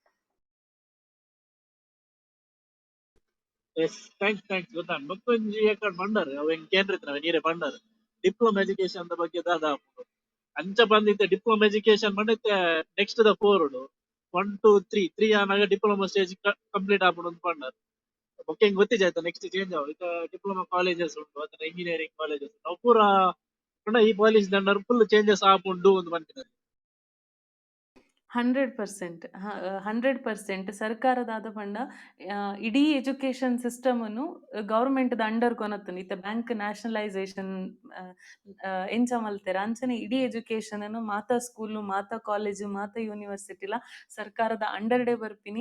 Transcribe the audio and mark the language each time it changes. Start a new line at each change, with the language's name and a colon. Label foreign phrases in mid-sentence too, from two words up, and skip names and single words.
English: yes thanks
Tulu: ಗೊತ್ತಾಂಡ್ ಮತ್ತೊಂಜಿ ಏಕಡ್ ಪಂಡರ್ ಅವು ಕೇಂದ್ರ ನೀರೆ ಪಂಡರ್
English: diploma education
Tulu: ಬಗ್ಗೆ ದಾದ ಅಂಚ ಬಂದಿತ್ತೆ
English: diploma education
Tulu: ಬಂದಿತ್ತೆ ನೆಕ್ಸ್ಟ್ ದ 4 1 2 3 ಆನಾಗ
English: diploma stage complete
Tulu: ಆಪುಂಡು ಅಂತ ಪಂಡರ್. ಬೊಕ್ಕ ಹೆಂಗ್ ಗೊತ್ತಿಜಾಯ್ತ
English: next change
Tulu: ಆವು ಈಗ
English: diploma colleges
Tulu: ಉಂಟು ಅಥವಾ
English: engineering colleges
Tulu: ಅವು ಪೂರ ಪಂಡ ಈ ಪಾಲಿಸಿ ದಂಡರ್
English: full changes
Tulu: ಆಪುಂಡು ಅಂತ ಪಂಪಿನ. 100% 100% ಸರ್ಕಾರದಾದ ಪಂಡ ಇಡೀ ಎಜುಕೇಶನ್ ಸಿಸ್ಟಮನ್ನು ಗೌರ್ಮೆಂಟ್‌ದ ಅಂಡರ್ ಕೊನತ್ತುಂಡು. ಇತ್ತೆ
English: bank nationalisation
Tulu: ಎಂಚ ಮಲ್ತೆರ ಅಂಚನೆ ಇಡೀ ಎಜುಕೇಶನ್‌ನು ಮಾತ ಸ್ಕೂಲು ಮಾತ ಕಾಲೇಜು ಮಾತ ಯೂನಿವರ್ಸಿಟಿಲ ಸರ್ಕಾರದ ಅಂಡರ್‌ಡೆ ಬರ್ಪಿನಿ.